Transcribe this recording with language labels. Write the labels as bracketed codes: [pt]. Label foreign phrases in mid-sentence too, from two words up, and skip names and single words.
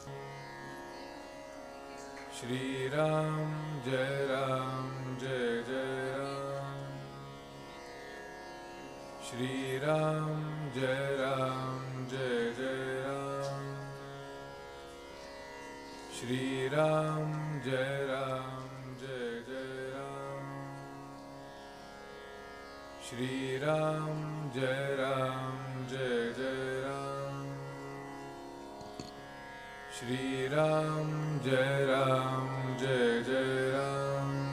[hi] श्रीराम जय राम जय जय राम, श्रीराम जय राम जय जय राम, श्री राम जय राम जय जय राम. श्री राम जय राम जय जय राम. श्री राम जय राम जय जय राम.